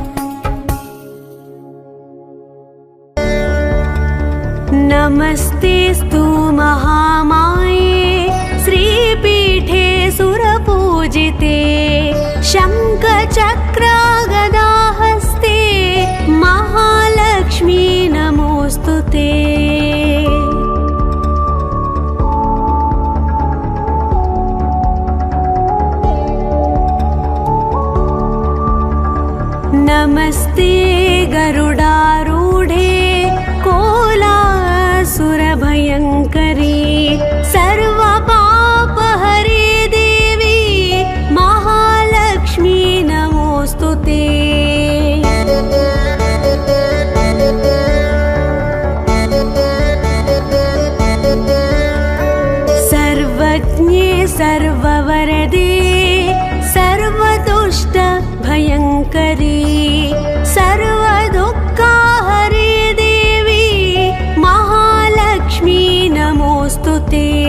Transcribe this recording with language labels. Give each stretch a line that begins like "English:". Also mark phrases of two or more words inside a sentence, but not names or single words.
Sanskrit: नमस्तेस्तु महामाये श्रीपीठे सुरपूजिते शङ्खचक्रगदाहस्ते महालक्ष्मी नमोस्तुते. नमस्ते गरुडारूढे कोलासुरभयङ्करी सर्वपापहरे देवी महालक्ष्मी नमोस्तुते. सर्वज्ञे सर्ववरदे सर्वदुष्टभयङ्करी सर्वदुःखहरे देवी महालक्ष्मी नमोस्तुते.